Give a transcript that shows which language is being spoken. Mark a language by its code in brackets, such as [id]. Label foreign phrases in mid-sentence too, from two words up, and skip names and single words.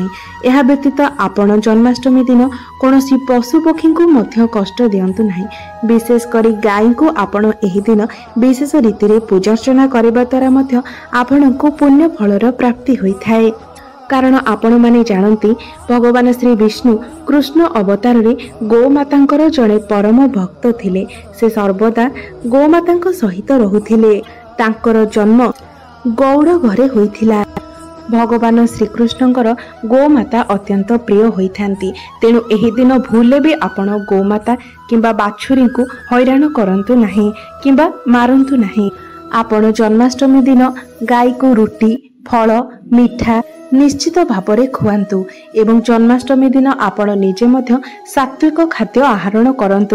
[or] ଏହା ବ୍ୟତୀତ ଆପଣ ଜନ୍ମାଷ୍ଟମୀ ଦିନ କୌଣସି ପଶୁ ପକ୍ଷୀ କୁ ମଧ୍ୟ କଷ୍ଟ ଦିଅନ୍ତୁ ନାହିଁ। ବିଶେଷ କରି ଗାଈ କୁ ଆପଣ ଏହି ଦିନ ବିଶେଷ ରୀତି ରେ ପୂଜାର୍ଚ୍ଚନା କରିବା ଦ୍ୱାରା ମଧ୍ୟ ଆପଣ କୁ ପୁଣ୍ୟ ଫଳର ପ୍ରାପ୍ତି ହୋଇଥାଏ। କାରଣ ଆପଣ ମାନେ ଜାଣନ୍ତି ଭଗବାନ ଶ୍ରୀ ବିଷ୍ଣୁ କୃଷ୍ଣ ଅବତାର ରେ ଗୋମାତାଙ୍କର ଯେଡ଼େ ପରମ ଭକ୍ତ ଥିଲେ। ସେ ସର୍ବଦା ଗୋମାତାଙ୍କ ସହିତ ରହୁଥିଲେ। ତାଙ୍କର ଜନ୍ମ ଗଉଡ଼ ଘରେ ହୋଇଥିଲା। ଭଗବାନ ଶ୍ରୀକୃଷ୍ଣଙ୍କର ଗୋମାତା ଅତ୍ୟନ୍ତ ପ୍ରିୟ ହୋଇଥାନ୍ତି। ତେଣୁ ଏହି ଦିନ ଭୁଲେ ବି ଆପଣ ଗୋମାତା କିମ୍ବା ବାଛୁରୀ କୁ ହଇରାଣ କରନ୍ତୁ ନାହିଁ କିମ୍ବା ମାରନ୍ତୁ ନାହିଁ। ଆପଣ ଜନ୍ମାଷ୍ଟମୀ ଦିନ ଗାଈ କୁ ରୁଟି ଫଳ ମିଠା ନିଶ୍ଚିତ ଭାବରେ ଖୁଆନ୍ତୁ ଏବଂ ଜନ୍ମାଷ୍ଟମୀ ଦିନ ଆପଣ ନିଜେ ମଧ୍ୟ ସାତ୍ତ୍ୱିକ ଖାଦ୍ୟ ଆହରଣ କରନ୍ତୁ।